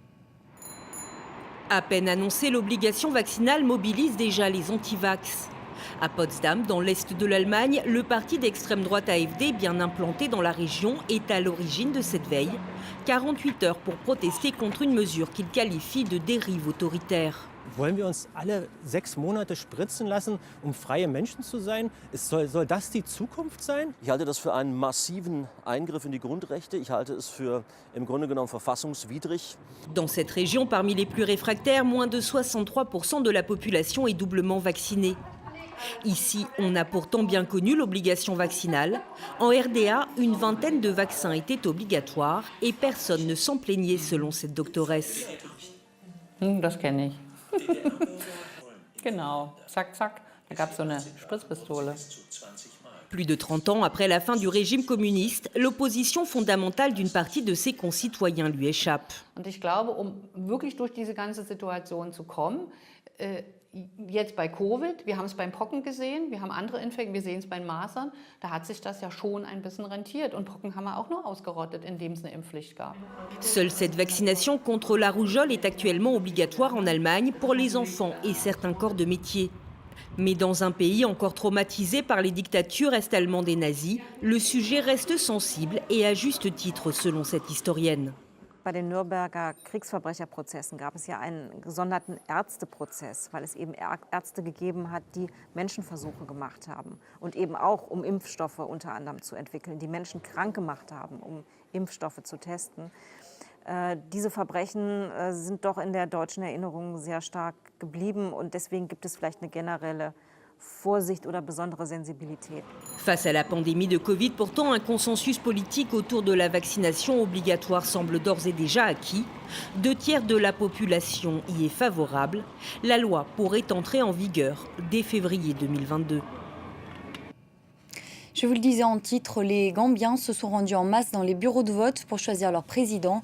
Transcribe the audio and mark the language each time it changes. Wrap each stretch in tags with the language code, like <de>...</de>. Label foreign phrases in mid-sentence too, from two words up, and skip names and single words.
<fr>À peine annoncée, l'obligation vaccinale mobilise déjà les anti-vax. À Potsdam, dans l'est de l'Allemagne, le parti d'extrême droite AfD, bien implanté dans la région, est à l'origine de cette veille. 48 heures pour protester contre une mesure qu'il qualifie de dérive autoritaire.</fr> <de>Wollen wir uns alle 6 Monate spritzen lassen, freie Menschen zu sein? Soll das die Zukunft sein? Ich halte das für einen massiven Eingriff in die Grundrechte. Ich halte es für im Grunde genommen verfassungswidrig.</de> <fr>Dans cette région, parmi les plus réfractaires, moins de 63% de la population est doublement vaccinée. Ici, on a pourtant bien connu l'obligation vaccinale. En RDA, une vingtaine de vaccins étaient obligatoires et personne ne s'en plaignait selon cette doctoresse.</fr> <de>Das kenne ich. Genau, zack, zack, da gab es so eine Spritzpistole.</de> <fr>Plus de 30 ans après la fin du régime communiste, l'opposition fondamentale d'une partie de ses concitoyens lui échappe.</fr> <de>Und ich glaube, wirklich durch diese ganze Situation zu kommen, jetzt bei Covid, wir haben es beim Pocken gesehen, wir haben andere Infekte, wir sehen es bei den Masern, da hat sich das ja schon ein bisschen rentiert. Und Pocken haben wir auch nur ausgerottet, indem es eine Impfpflicht gab.</de> <fr>Seule cette vaccination contre la rougeole est actuellement obligatoire en Allemagne pour les enfants et certains corps de métier. Mais dans un pays encore traumatisé par les dictatures est-allemandes et nazies, le sujet reste sensible et à juste titre selon cette historienne. Bei den Nürnberger Kriegsverbrecherprozessen gab es ja einen gesonderten Ärzteprozess, weil es eben Ärzte gegeben hat, die Menschenversuche gemacht haben und eben auch um Impfstoffe unter anderem zu entwickeln, die Menschen krank gemacht haben, um Impfstoffe zu testen. Diese Verbrechen sind doch in der deutschen Erinnerung sehr stark geblieben und deswegen gibt es vielleicht eine generelle Vorsicht oder besondere Sensibilität. Face à la pandémie de Covid, pourtant, un consensus politique autour de la vaccination obligatoire semble d'ores et déjà acquis. 2/3 de la population y est favorable. La loi pourrait entrer en vigueur dès février 2022. Je vous le disais en titre, les Gambiens se sont rendus en masse dans les bureaux de vote pour choisir leur président.</fr>